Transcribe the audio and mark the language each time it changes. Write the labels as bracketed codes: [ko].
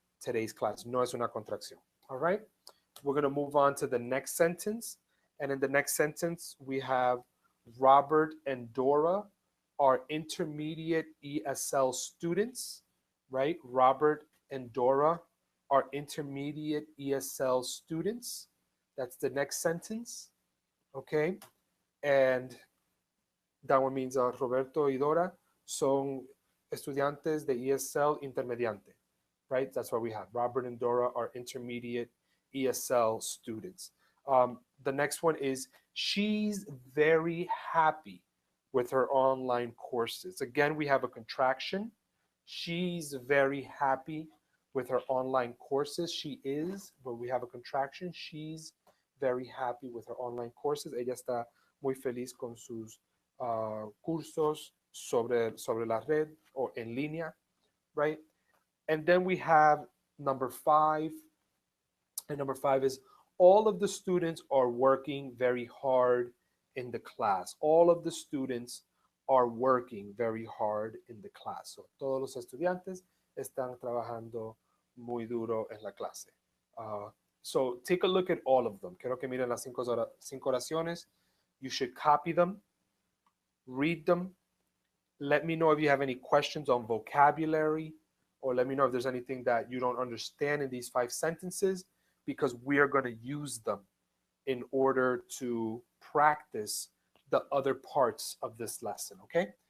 [en] Today's class. [es] No es una contracción. [en] All right? We're going to move on to the next sentence. And in the next sentence, we have, Robert and Dora are intermediate ESL students, right? Robert and Dora are intermediate ESL students. That's the next sentence, okay? And that one means [es] Roberto y Dora son estudiantes de ESL intermediante, [en] right? That's what we have. Robert and Dora are intermediate ESL students. The next one is, she's very happy with her online courses. Again, we have a contraction. She's very happy with her online courses. She is, but we have a contraction. She's very happy with her online courses. [es] Ella está muy feliz con sus cursos sobre la red o en línea, right? [en] And then we have number 5. And number 5 is all of the students are working very hard in the class. All of the students are working very hard in the class. [es] So, todos los estudiantes están trabajando muy duro en la clase. [en] So, take a look at all of them. [es] Quiero que miren las 5 oraciones. [en] You should copy them, read them. Let me know if you have any questions on vocabulary, or let me know if there's anything that you don't understand in these 5 sentences, because we are going to use them in order to practice the other parts of this lesson, okay?